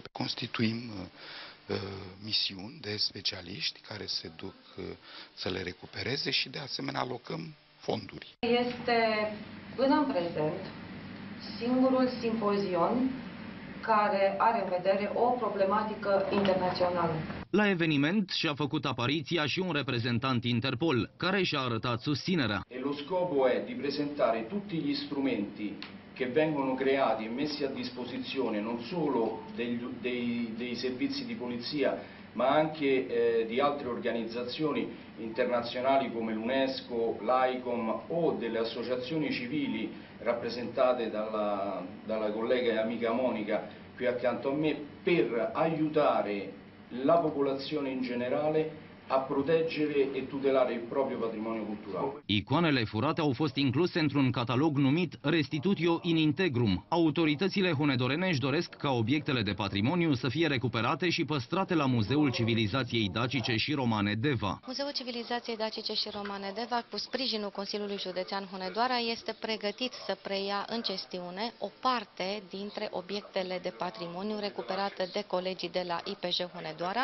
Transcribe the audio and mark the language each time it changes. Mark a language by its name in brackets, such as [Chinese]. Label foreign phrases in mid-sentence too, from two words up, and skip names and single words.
[Romanian] Constituim misiuni de specialiști care se duc să le recupereze și de asemenea alocăm fonduri. Este până în prezent singurul simpozion care are în vedere o problematică internațională. La eveniment și-a făcut apariția și un reprezentant Interpol, care și-a arătat susținerea. [Italian] Lo scopo è di presentare tutti gli strumenti che vengono creati e messi a disposizione non solo dei servizi di polizia, ma anche di altre organizzazioni internazionali come l'UNESCO, l'ICOM o delle associazioni civili rappresentate dalla collega e amica Monica qui accanto a me, per aiutare la popolazione in generale a proteggere e tutelare il proprio patrimonio culturale. [Romanian] Icoanele furate au fost incluse într-un catalog numit Restitutio in Integrum. Autoritățile hunedorene își doresc ca obiectele de patrimoniu să fie recuperate și păstrate la Muzeul Civilizației Dacice și Romane Deva. Muzeul Civilizației Dacice și Romane Deva, cu sprijinul Consiliului Județean Hunedoara, este pregătit să preia în gestiune o parte dintre obiectele de patrimoniu recuperate de colegii de la IPJ Hunedoara.